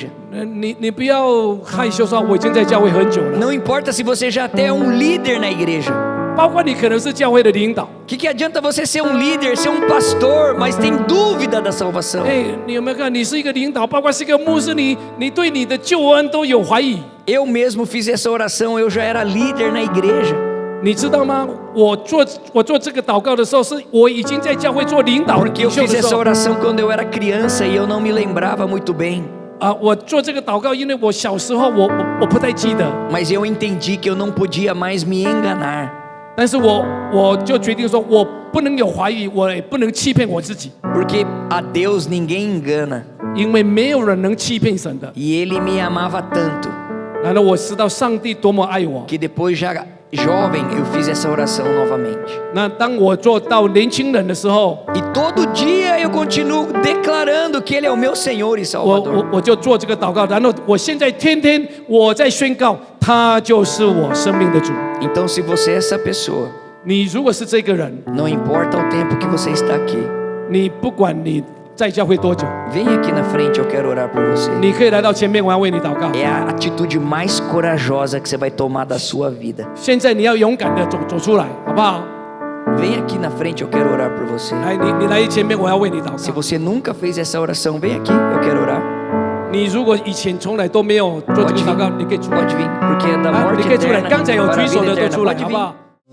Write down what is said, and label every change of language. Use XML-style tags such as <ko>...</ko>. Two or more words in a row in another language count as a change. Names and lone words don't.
<zh>你不要害羞说我已经在教会很久了，</zh> <pt>Não importa se você já até é um líder na igreja.</pt> <zh>包括你可能是教会的领导。</zh> <pt>Que adianta você ser um líder, ser um pastor, mas tem dúvida da salvação?</pt> <zh>哎，你有没有看？你是一个领导，包括是一个牧师，你对你的救恩都有怀疑。</zh> <pt>Eu mesmo fiz essa oração, eu já era líder na igreja.</pt> <zh>你知道吗？我做这个祷告的时候，是我已经在教会做领导</zh> <pt>Porque eu</pt> <zh>领袖</zh> <pt>fiz</pt> <zh>的时</zh> <pt>essa</pt> <zh>候</zh> <pt>oração quando eu era criança e eu não me lembrava muito bem.</pt> <zh>啊，我做这个祷告，因为我小时候我不太记得，</zh> <pt>Mas eu entendi que eu não podia mais me enganar.</pt> <zh>但是我就决定说，我不能有怀疑，我也不能欺骗我自己，</zh> <pt>Porque a Deus ninguém engana.</pt> <zh>因为没有人能欺骗神的。</zh> <pt>E Ele me amava tanto</pt> <zh>然后我知道上帝多么爱我，</zh> <pt>que depois já jovem, eu fiz essa oração novamente.</pt> <zh>那当我做到年轻人的时候，</zh> <pt>E todo dia eu continuo declarando que Ele é o meu Senhor e</pt> <zh>我</zh> <pt>Salvador.</pt> <zh>我就做这个祷告，然后我现在天天我在宣告，他就是我生命的主。</zh> <pt>Então, se você é essa pessoa,</pt> <zh>你如果是这个人，</zh> <pt>não importa o tempo que você está aqui,</pt> <zh>你不管你在教会多久，</zh> <pt>vem aqui na frente, eu quero orar por você.</pt> <zh>你可以来到前面，我要为你祷告。</zh> <pt>É a atitude mais corajosa que você vai tomar da sua vida.</pt> <zh>现在你要勇敢的走出来，好不好？</zh> <pt>Vem aqui na frente, eu quero orar por você.</pt> <zh>来，你来前面，我要为你祷</zh> <pt>Se</pt> <zh>告。</zh> <pt>você nunca fez essa oração, vem aqui, eu quero orar.</pt> <zh>你如果以前从来都没有做这个祷告，你可以出来</zh> <pt>Pode vir, porque é da</pt> <zh>啊，你</zh> <pt>morte</pt> <zh>可以出来。</zh> <pt>eterna</pt> <zh>刚才有</zh> <pt>para a</pt> <zh>举手</zh> <pt>vida</pt> <zh>的都</zh> <pt>eterna.</pt> <zh>出来，</zh> <pt>Pode</pt> <zh>好</zh> <pt>vir.</pt> <zh>不好？</zh>